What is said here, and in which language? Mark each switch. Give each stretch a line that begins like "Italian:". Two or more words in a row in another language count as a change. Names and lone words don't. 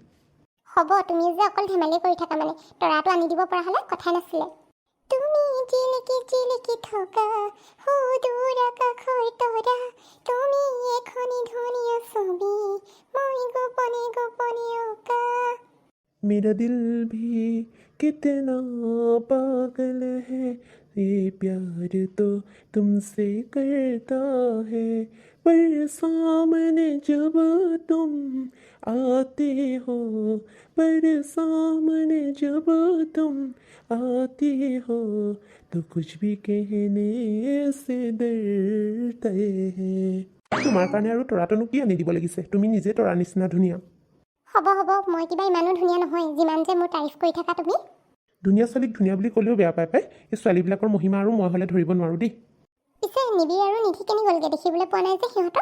Assamese: হ'ব তুমি যে অকল ধেমালি কৰি থাকা মানে তৰাটো আনি দিব পৰা হ'লে কথাই নাছিলে তুমি জিলিকি থকা সুদূৰ আকাশৰ তৰা তুমি এখনি ধুনীয়া ছবি মই গোপনে অঁকা
Hindi: मेरा दिल भी कितना पागल है ये प्यार तो तुमसे करता है पर सामने जब तुम आते हो पर सामने जब तुम आते हो तो कुछ भी कहने से डरते हैं
Assamese: তোমাৰ কাৰণে আৰু তৰাটোনো কি আনি দিব লাগিছে তুমি নিজে তৰা নিচিনা ধুনীয়া হ'ব মই কিবা ইমানো ধুনীয়া নহয় যিমান যে মোৰ তাৰিফ কৰি থাকা তুমি ধুনীয়া ছোৱালীক ধুনীয়া বুলি ক'লেও বেয়া পাই এই ছোৱালীবিলাকৰ মহিমা আৰু মই হ'লে ধৰিব নোৱাৰোঁ দেই পিছে নিবিড় আৰু নিধি কেনি গ'লগৈ দেখিবলৈ পোৱা নাই যে সিহঁতক